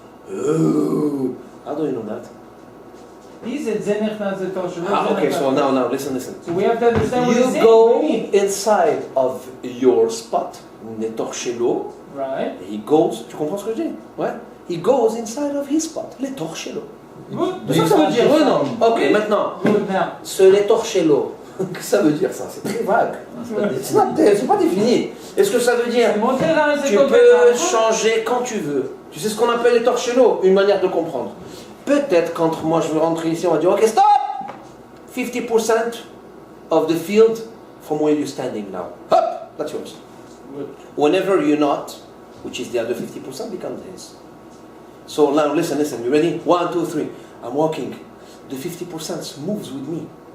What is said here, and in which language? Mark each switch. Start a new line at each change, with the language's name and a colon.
English: Oh, how do you know that? He said Zenech Nazetor. Okay, so now listen. So we have to understand what he's You saying. go inside of your spot, Netor Shelo. Right. He goes,
French: tu comprends ce que je dis? Ouais.
English: He goes inside of his spot, Netor Shelo. Good.
French: C'est ça que ça veut dire, oui, non? Ok, maintenant,
English: Good now.
French: ce Netor Shelo, qu'est-ce que ça veut dire ça? C'est très vague. C'est pas défini. Est-ce que ça veut dire tu peux changer quand tu veux? Tu sais ce qu'on appelle les torchello? Une manière de comprendre. Peut-être quand moi je veux rentrer ici, on va dire ok, stop!
English: 50% of the field from where you're standing now. Hop! That's yours. Good. Whenever you're not, which is the other 50%, becomes his. So now listen, you ready? 1, 2, 3. I'm walking. The 50% moves with me.